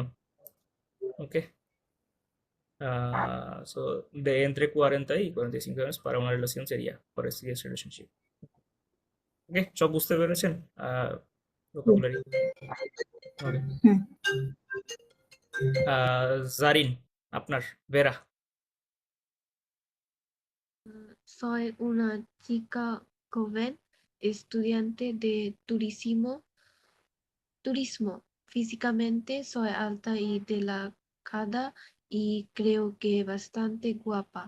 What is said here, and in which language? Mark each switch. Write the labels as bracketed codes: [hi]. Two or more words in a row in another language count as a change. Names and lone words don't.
[es] ওকে। So de entre 40 y 45 años para una relación sería [en] for a serious relationship. [bn] ওকে, সব বুঝতে পেরেছেন? হুম, ভোকাবুলারি। ওকে। হুম। জারিন, আপনার, ভেরা। [es] Soy una chica joven, estudiante de turismo. Físicamente soy alta y delgada y creo que bastante guapa.